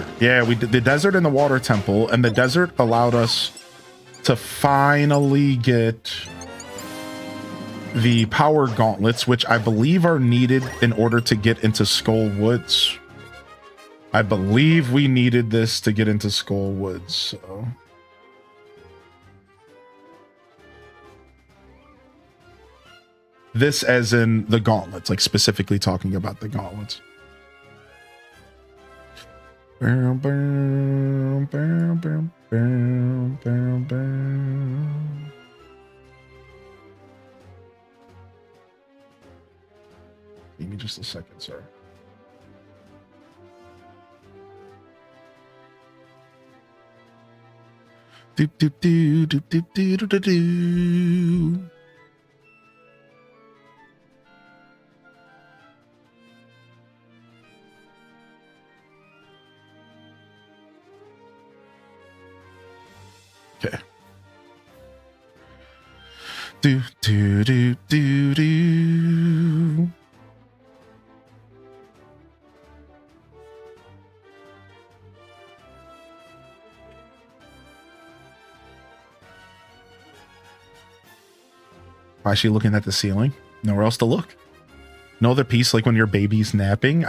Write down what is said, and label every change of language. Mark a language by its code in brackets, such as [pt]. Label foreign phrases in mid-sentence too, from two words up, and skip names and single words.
[en] Yeah, we did the desert and the water temple, and the desert allowed us to finally get the power gauntlets, which I believe are needed in order to get into Skull Woods. I believe we needed this to get into Skull Woods, so... This as in the gauntlets, like specifically talking about the gauntlets. Bam, bam, bam, bam, bam, bam, bam. Give me just a second, sir. Doop doop doo doop doop doo doo doo doo. Okay. Do do do do do. Why is she looking at the ceiling? Nowhere else to look. No other piece, like when your baby's napping.